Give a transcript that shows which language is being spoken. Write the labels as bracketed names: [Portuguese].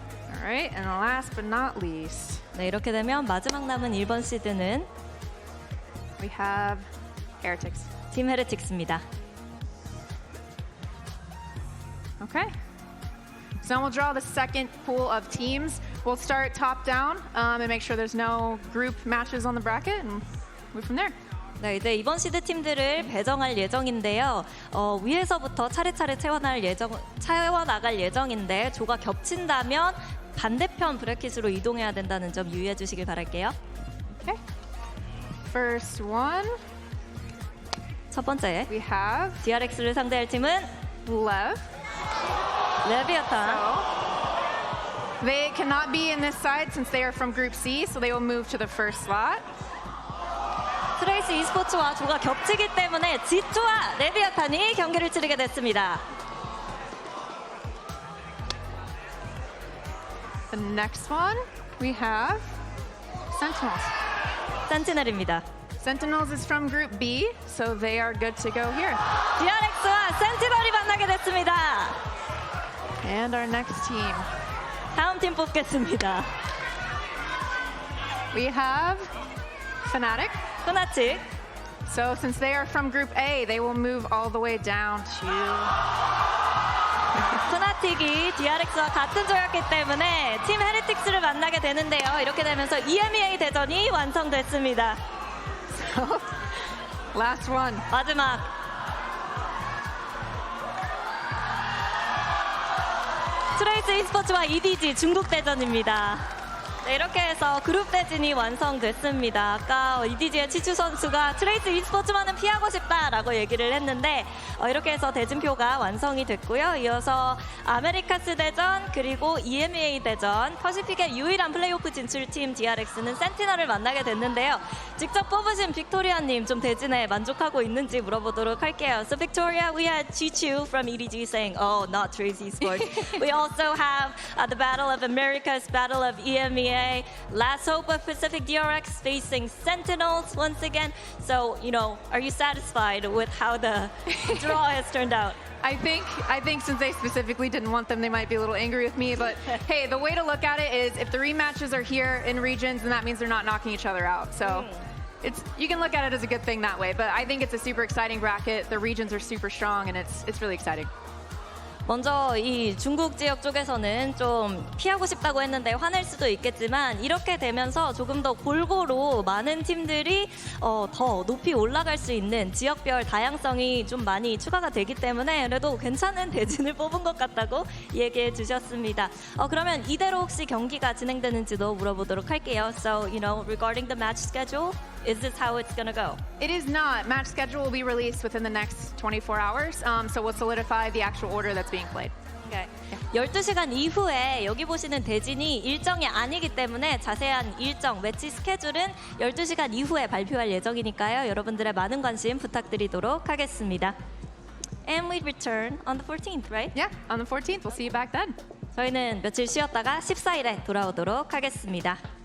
[English] All right, and last but not least. [Korean] 네, 이렇게 되면 마지막 남은 1번 시드는 [English] We have Heretics. [Korean] 팀 헤레틱스입니다. [English] Okay. So we'll draw the second pool of teams. We'll start top down and make sure there's no group matches on the bracket and move from there. [Korean] 네, 이제 이번 시드 팀들을 배정할 예정인데요. 위에서부터 차례차례 채워나갈 예정인데 조가 겹친다면 반대편 브래킷으로 이동해야 된다는 점 유의해 주시길 바랄게요. [English] Okay. First one. [Korean] 첫 번째, [English] We have [Korean] DRX를 상대할 팀은 [English] Lev. [Korean] 레비아탄. [English] They cannot be in this side since they are from Group C, so they will move to the first slot. [Korean] 트레이스 e스포츠와 조가 겹치기 때문에 G2와 레비아탄이 경기를 치르게 됐습니다. [English] The next one, we have Sentinels. [Korean] 센티넬입니다. [English] Sentinels is from Group B, so they are good to go here. [Korean] DRX와 센티널이 만나게 됐습니다. [English] And our next team, [Korean] 다음 팀 뽑겠습니다. [English] we have Fnatic. [Korean] 후나치. [English] So since they are from Group A, they will move all the way down to... [Korean] 후나틱이 DRX와 같은 조였기 때문에 팀 헤리틱스를 만나게 되는데요. 이렇게 되면서 EMEA 대전이 완성됐습니다. [English] So, last one. [Korean] 마지막. 트레이스 e스포츠와 EDG 중국 대전입니다. 네, 이렇게 해서 그룹 대진이 완성됐습니다. 아까 EDG의 치추 선수가 트레이스 e스포츠만은 피하고 싶다라고 얘기를 했는데 이렇게 해서 대진표가 완성이 됐고요. 이어서 아메리카스 대전 그리고 EMEA 대전 퍼시픽의 유일한 플레이오프 진출팀 DRX는 센티널을 만나게 됐는데요. 직접 뽑으신 빅토리아님 좀 대진에 만족하고 있는지 물어보도록 할게요. [English] So Victoria, we had Chichu from EDG saying, oh, not Trace Esports. We also have the Battle of Americas, Battle of EMEA, Last Hope of Pacific DRX facing Sentinels once again. So, you know, are you satisfied with how the draw has turned out? I think since they specifically didn't want them, they might be a little angry with me. But hey, the way to look at it is if the rematches are here in regions, then that means they're not knocking each other out. So you can look at it as a good thing that way. But I think it's a super exciting bracket. The regions are super strong, and it's really exciting. [Korean] 먼저 이 중국 지역 쪽에서는 좀 피하고 싶다고 했는데 화낼 수도 있겠지만 이렇게 되면서 조금 더 골고루 많은 팀들이 더 높이 올라갈 수 있는 지역별 다양성이 좀 많이 추가가 되기 때문에 그래도 괜찮은 대진을 뽑은 것 같다고 얘기해 주셨습니다. 그러면 이대로 혹시 경기가 진행되는지도 물어보도록 할게요. [English] So, you know, regarding the match schedule, is this how it's gonna go? It is not. Match schedule will be released within the next 24 hours. So we'll solidify the actual order that's being played. Okay. [Korean] 12시간 이후에 여기 보시는 대진이 일정이 아니기 때문에 자세한 일정, 매치 스케줄은 12시간 이후에 발표할 예정이니까요. 여러분들의 많은 관심 부탁드리도록 하겠습니다. [English] And we return on the 14th, right? Yeah, on the 14th. We'll see you back then. [Korean] 저희는 며칠 쉬었다가 14일에 돌아오도록 하겠습니다.